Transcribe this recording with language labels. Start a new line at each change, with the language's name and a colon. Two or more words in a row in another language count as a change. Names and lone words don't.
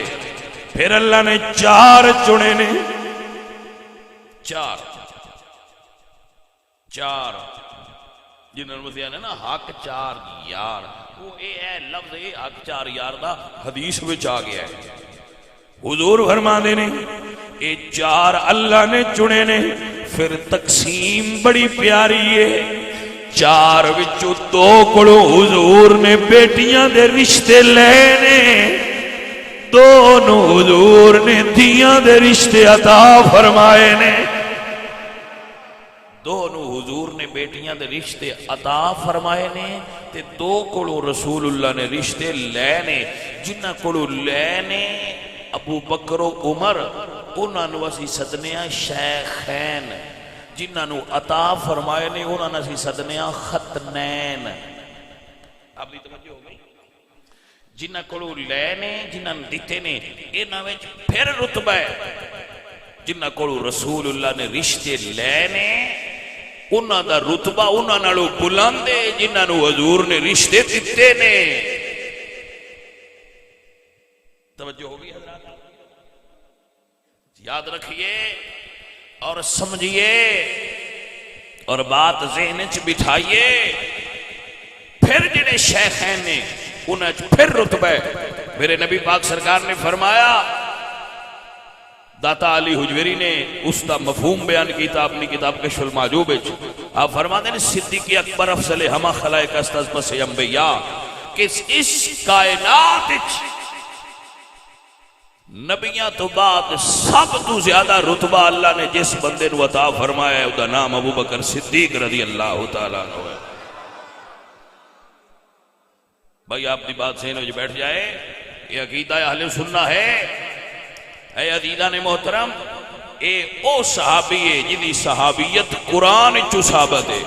Punjabi: پھر اللہ نے 4 چنے نے. 4 جنہوں نے نا حق 4 یار. وہ اے لفظ اے حق 4 یار دا حدیث وچ آ گیا ہے. حضور فرماندے نے اے 4 اللہ نے چنے نے. پھر تقسیم بڑی پیاری ہے. 4 وچوں 2 کولوں حضور نے بیٹیاں دے رشتے لے نے. 2 نو حضور نے دھیاں دے رشتے عطا فرمائے نے. دونوں حضور نے بیٹیاں دے رشتے عطا فرمائے نے تے دو کولو رسول اللہ نے رشتے لے نے. جنہ کولو لے نے ابو بکر و عمر انہاں نو اسی سدنیاں شیخین، جنہاں نو عطا فرمائے نے انہاں نو اسی سدنیاں ختنین. اب دی توجہ ہو گئی. جنہاں کولو لے نے جنہاں نو دتے نے انہاں وچ پھر رتبہ ہے. جنہاں کولو رسول اللہ نے رشتے لے نے انہاں دا رتبہ انہاں نالوں بلند ہے جنہاں نو حضور نے رشتے دتے نے. توجہ ہوگی حضرات؟
Urdu: یاد رکھیے اور سمجھیے اور بات ذہن چ بٹھائیے.
Punjabi: پھر جڑے شیخین نے انہاں چ پھر رتبہ ہے. میرے نبی پاک سرکار نے فرمایا، داتا علی حجویری نے
Urdu: اس کا مفہوم بیان
Punjabi: کیتا اپنی کتاب کشف المحجوب وچ.
Urdu: آپ فرماتے ہیں
Punjabi: صدیق اکبر
Persian: افضل ہما خلائق است از پس انبیاء
Punjabi: کہ اس کائنات وچ نبیاں تو بعد سب تو زیادہ رتبہ اللہ نے جس بندے نو عطا فرمایا ہے او دا نام ابو بکر صدیق
Arabic: رضی اللہ تعالیٰ عنہ
Punjabi: ہے.
Urdu: بھائی آپ کی بات سہنے جو بیٹھ جائے، یہ عقیدہ اہل سنہ ہے.
Punjabi: اے عزیزان محترم، اے او صحابی ہے جنہی صحابیت قرآن چو ثابت ہے.